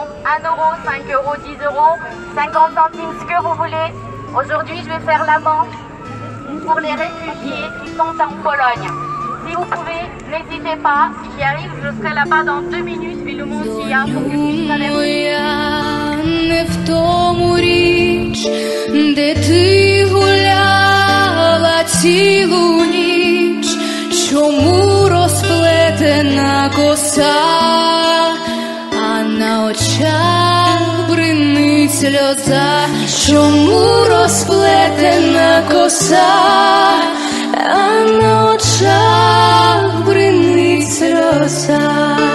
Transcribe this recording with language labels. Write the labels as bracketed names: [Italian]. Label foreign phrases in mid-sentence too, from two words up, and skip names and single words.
[French] 1 euro, 5 euros, 10 euros, 50 centimes, ce que vous voulez. Aujourd'hui, je vais faire la manche pour les réfugiés qui sont en Pologne. Si vous pouvez, n'hésitez pas. Si j'y arrive, je serai là-bas dans 2 minutes. Je vais le monter pour que je puisse traverser. [Ukrainian] Не в тому річ, де ти гуляла цілу ніч, чому розплетена коса, а на очах бринить сльоза, чому розплетена коса, а на очах бринить сльоза.